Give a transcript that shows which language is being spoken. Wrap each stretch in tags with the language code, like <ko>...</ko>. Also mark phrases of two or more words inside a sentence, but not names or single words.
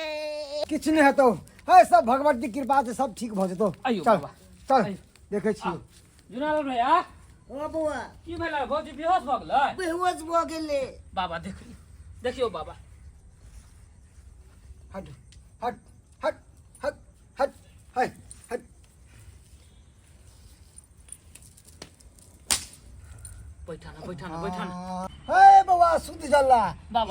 <mai>किछ नहीं हेतौ है सब भगवत की कृपा से सब ठीक भ जेतौ आइयो चल बाबा चल देखे छी जुनाल भैया ओ बुआ की भेला भौजी बेहोश भ गेलै बेहोश भ गेले बाबा देखियो बाबा हट हट हट हट हट हट हट बैठा ना हे बाबा सुध जल्ला बाबा,</mai>